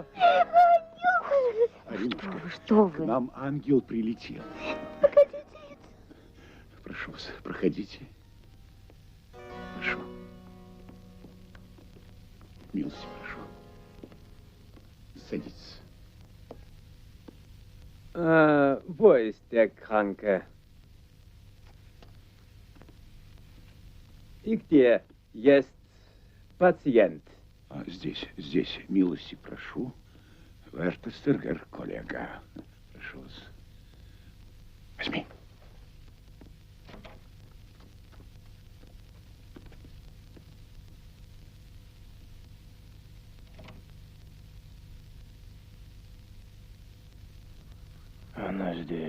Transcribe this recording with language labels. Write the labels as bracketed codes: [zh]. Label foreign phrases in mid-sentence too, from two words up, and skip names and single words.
[ru] Аринушка, что вы? К нам ангел прилетел. Погодите. Прошу вас, проходите. Прошу. Милости прошу. Садитесь. [de] Wo ist der Kranke? [ru] И где есть пациент? Здесь, милости прошу. Вертестергер, коллега. Прошу вас. Возьми. Она здесь.